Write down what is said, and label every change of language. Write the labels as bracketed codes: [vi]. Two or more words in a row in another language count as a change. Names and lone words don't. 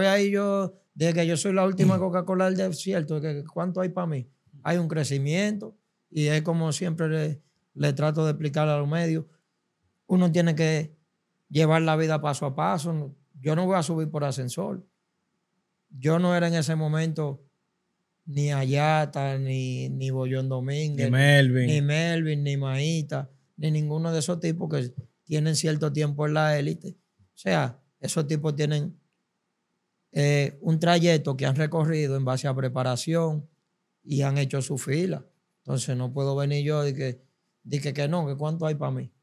[es] voy ahí yo, de que yo soy la última Coca-Cola del desierto, de que ¿cuánto hay para mí? Hay un crecimiento y es como siempre le trato de explicar a los medios, uno tiene que llevar la vida paso a paso. Yo no voy a subir por ascensor. Yo no era en ese momento ni Ayata, ni Bollón Domínguez, Ni Melvin. ni Melvin, ni Maíta, ni ninguno de esos tipos que tienen cierto tiempo en la élite. O sea, esos tipos tienen un trayecto que han recorrido en base a preparación y han hecho su fila. Entonces no puedo venir yo y que no, que cuánto hay para mí.